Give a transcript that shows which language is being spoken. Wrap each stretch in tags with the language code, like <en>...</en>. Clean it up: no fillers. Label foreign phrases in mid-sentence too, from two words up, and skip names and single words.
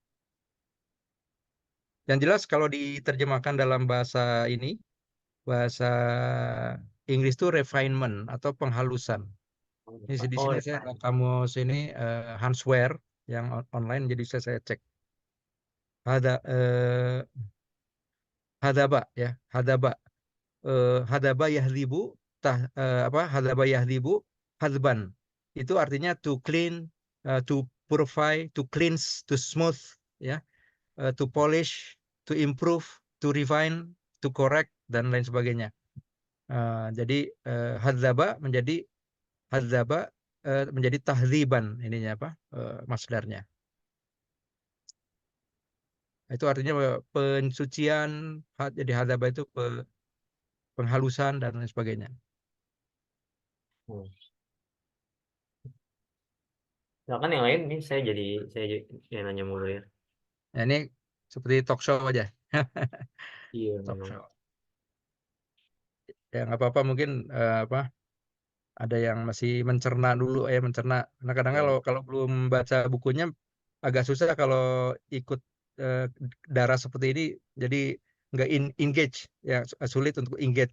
<id>Yang jelas kalau diterjemahkan dalam bahasa ini, bahasa Inggris itu refinement atau penghalusan. Ini di Oh, sini saya refine. kamus ini Hansware yang online, jadi saya cek. Ada hadaba ya, hadaba.</id> <ar>هذب يهذب هذب يهذب هذبا.</ar> <id>Itu artinya</id> <en>to clean, to purify, to cleanse, to smooth ya, to polish, to improve, to refine, to correct</en> <id>dan lain sebagainya. Jadi hadzaba menjadi tahdziban ininya apa? Masdarnya. Itu artinya pensucian, jadi hadzaba itu penghalusan dan lain sebagainya. Hmm. Nah, kan yang lain nih saya jadi yang nanya mulu ya. Nah, ini seperti</id> <en>talk show</en> <id>aja. Iya Talk memang. show. Ya nggak apa-apa, mungkin ada yang masih mencerna dulu mencerna. Nah kadang Ya. kalau belum baca bukunya agak susah kalau ikut eh, darah seperti ini, jadi nggak engage ya, sulit untuk engage.</id>